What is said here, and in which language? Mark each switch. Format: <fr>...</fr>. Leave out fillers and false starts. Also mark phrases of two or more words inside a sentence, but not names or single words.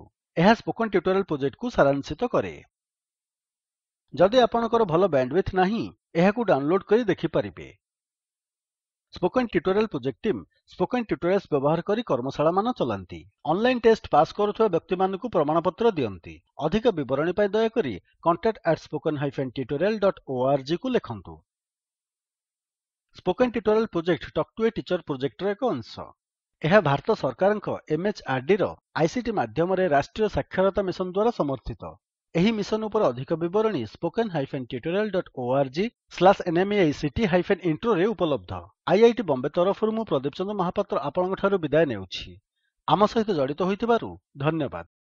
<or>ଏହା ସ୍ପୋକେନ୍ ଟ୍ୟୁଟୋରିଆଲ ପ୍ରୋଜେକ୍ଟକୁ ସାରାଂଶିତ କରେ। ଯଦି ଆପଣଙ୍କର ଭଲ ବ୍ୟାଣ୍ଡୱିଡଥ୍ ନାହିଁ ଏହାକୁ ଡାଉନଲୋଡ୍ କରି ଦେଖିପାରିବେ। ସ୍ପୋକେନ୍ ଟ୍ୟୁଟୋରିଆଲ ପ୍ରୋଜେକ୍ଟ ଟିମ୍ ସ୍ପୋକେନ୍ ଟ୍ୟୁଟୋରିଆଲ୍ସ ବ୍ୟବହାର କରି କର୍ମଶାଳାମାନ ଚଲାନ୍ତି।</or> <en>online test pass</en> <or>କରୁଥିବା ବ୍ୟକ୍ତିମାନଙ୍କୁ ପ୍ରମାଣପତ୍ର ଦିଅନ୍ତି। ଅଧିକ ବିବରଣୀ ପାଇଁ ଦୟାକରି contact@spoken-tutorial.org କୁ ଲେଖନ୍ତୁ। ସ୍ପୋକେନ୍ ଟ୍ୟୁଟୋରିଆଲ ପ୍ରୋଜେକ୍ଟ ଟକ୍ ଟୁ ଏ ଟିଚର ପ୍ରୋଜେକ୍ଟର ଏକ ଅଂଶ। ଏହା ଭାରତ ସରକାରଙ୍କ MHRDର ICT ମାଧ୍ୟମରେ ରାଷ୍ଟ୍ରୀୟ ସାକ୍ଷରତା ମିଶନ ଦ୍ୱାରା ସମର୍ଥିତ। ଏହି ମିଶନ ଉପରେ ଅଧିକ ବିବରଣୀ spoken-tutorial.org/nmeict-intro ରେ ଉପଲବ୍ଧ। IIT ବମ୍ବେ ତରଫରୁ ମୁଁ ପ୍ରଦୀପ ଚନ୍ଦ୍ର ମହାପାତ୍ର ଆପଣଙ୍କଠାରୁ ବିଦାୟ ନେଉଛି। ଆମ ସହିତ ଜଡ଼ିତ ହୋଇଥିବାରୁ ଧନ୍ୟବାଦ।</or>